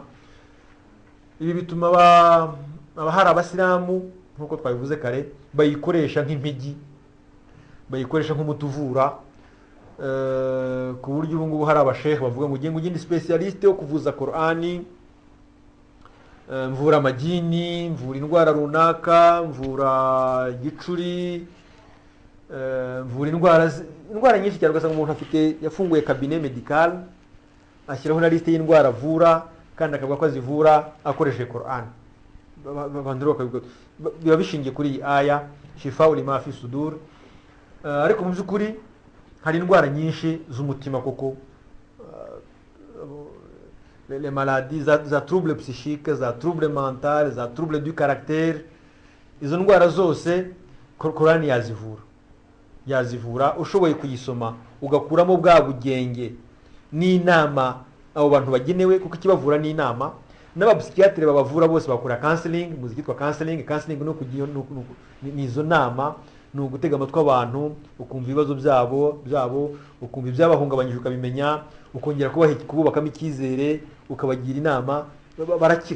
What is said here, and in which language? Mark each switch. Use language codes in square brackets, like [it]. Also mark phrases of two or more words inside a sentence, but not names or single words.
[rw] Ibi bituma hari abasilamu, nkuko twabivuze kare, bayikoresha nk'impigi, bayikoresha nk'umuti uvura, ku buryo ubu ngubu hari abashehe bavuga ngo ugende specialiste wo kuvuza Qur'ani, mvura amagini, mvura indwara runaka, mvura igicuri, mvura indwara nyinshi cyane. Ugasanga umuntu yafunguye [fr] cabinet medical, [rw] ashyiraho na liste y'indwara avura, kandi akavuga ko azivura akoresheje Qur'an. Biba bishingiye kuri iyi aya, [ar] شفاء لما في الصدور. [rw] Ariko mu by'ukuri hari indwara nyinshi z'umutima koko [fr] les maladies [rw] za [fr] trouble psychique, [rw] za [fr] trouble mental, [rw] za [fr] trouble du caractère. [rw] Izo ndwara zose Korani yazivura ushoboye kuyisoma ugakuramo bwa bugenge n'inama abo bantu bagenewe, kuko ikibavura n'inama. N'abapsychiatre babavura bose bakora counseling, muzikitwa counseling no kugiye nizo nama, ni ugutega amatwi abantu ukumva ibibazo byabo ukumva ibyabahungabanyije ukabimenya, ukongera kububakamo icyizere, ukabagira inama, barakira.